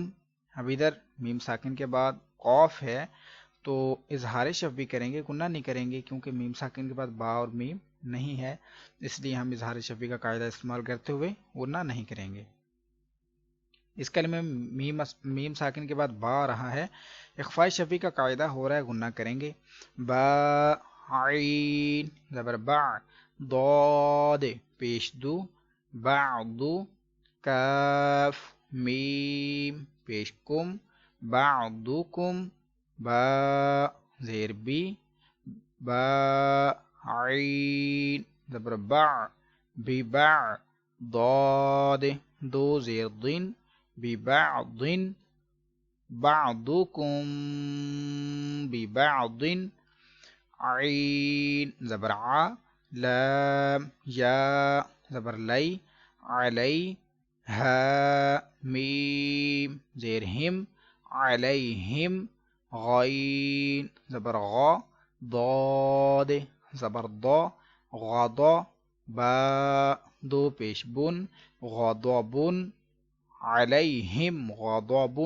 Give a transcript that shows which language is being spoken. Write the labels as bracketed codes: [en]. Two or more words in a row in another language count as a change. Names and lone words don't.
[ur] اب ادھر میم ساکن کے بعد قاف ہے تو اظہار شفوی کریں گے، گنہ نہیں کریں گے، کیونکہ میم ساکن کے بعد با اور میم نہیں ہے، اس لیے ہم اظہار شفوی کا قاعدہ استعمال کرتے ہوئے گنہ نہیں کریں گے۔ اس کلمے میں میم ساکن کے بعد با رہا ہے، اخفاء شفوی کا قاعدہ ہو رہا ہے، گنہ کریں گے۔ با عین زبر با، ضاد پیش دو، بعضو، کاف میم پیش کم، بعضکم، با زیر بی، با عین زبر با، ببع، ضاد دو زیر ضن، ببعض، [ar] بعضکم ببعض، [ur] عین زبر ع، لام یا زبر لی، علی، ہا میم زیر ہم، علیہم، غین زبر غا، ضاد زبر ضا، غضا، با دو پیش بن، غضب، [ar] علیہم غضب۔